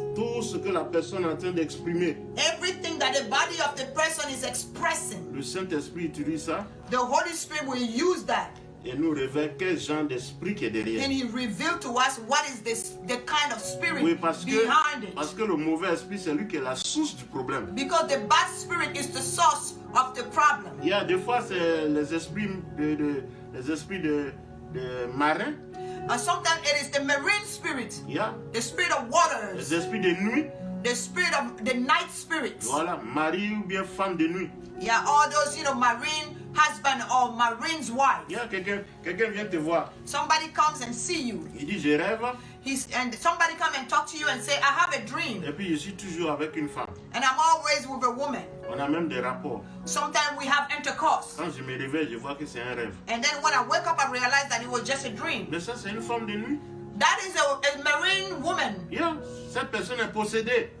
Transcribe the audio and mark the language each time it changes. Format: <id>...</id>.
<fr>tout ce que la personne est en train d'exprimer,</fr> <en>everything that the body of the person is expressing,</en> <fr>le Saint-Esprit utilise ça</fr> <en>the Holy Spirit will use that.</en> <fr>et nous révèle quel genre d'esprit qui est derrière.</fr> <en>And He revealed to us what is the kind of spirit</en> <fr>Oui, parce</fr> <en>behind it.</en> <fr>que le mauvais esprit, c'est lui qui est la source du problème.</fr> <en>Because the bad spirit is the source of the problem.</en> <fr>Des fois, c'est les esprits de marins.</fr> <en>And sometimes it is the marine spirit, the spirit of waters,</en> <fr>Les esprits de nuit.</fr> <en>the spirit of the night spirits.</en> <fr>Voilà, mari ou bien femme de nuit.</fr> <en>All those, marine husband or marine's wife.</en> <fr>Quelqu'un vient te voir.</fr> <en>Somebody comes and see you.</en> <fr>Il dit, je rêve.</fr> <en>And somebody come and talk to you and say, I have a dream.</en> <fr>Et puis, je suis toujours avec une femme.</fr> <en>And I'm always with a woman.</en> <fr>On a même des rapports.</fr> <en>Sometimes we have intercourse.</en> <fr>Quand je me réveille, je vois que c'est un rêve.</fr> <en>And then when I wake up, I realize that it was just a dream.</en> <fr>Mais ça, c'est une femme de nuit.</fr> <en>That is a marine woman.</en> <fr>Cette personne est possédée.</fr>